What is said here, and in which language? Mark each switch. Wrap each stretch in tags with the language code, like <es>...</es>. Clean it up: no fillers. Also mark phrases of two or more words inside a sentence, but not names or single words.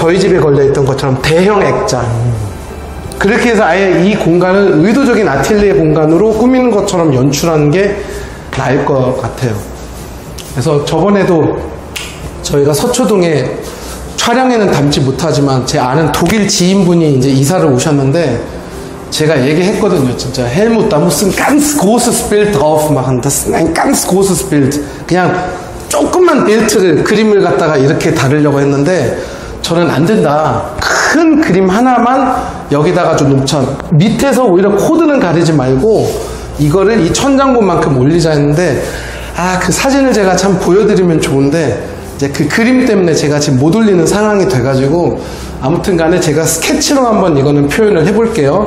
<ko>저희 집에 걸려있던 것처럼 대형 액자. 그렇게 해서 아예 이 공간을 의도적인 아틀리에 공간으로 꾸미는 것처럼 연출하는 게 나을 것 같아요. 그래서 저번에도 저희가 서초동에 촬영에는 담지 못하지만 제 아는 독일 지인분이 이제 이사를 오셨는데 제가 얘기했거든요.</ko> <de>진짜 헬무 da muss ein ganz großes Bild drauf machen. Das ist ein ganz großes Bild.</de> <ko>그냥 조금만 빌트를 그림을 갖다가 이렇게 다루려고 했는데 저는 안 된다. 큰 그림 하나만 여기다가 좀 놓자. 밑에서 오히려 코드는 가리지 말고 이거를 이 천장본만큼 올리자 했는데 그 사진을 제가 참 보여드리면 좋은데 이제 그 그림 때문에 제가 지금 못 올리는 상황이 돼가지고 아무튼 간에 제가 스케치로 한번 이거는 표현을 해볼게요.</ko>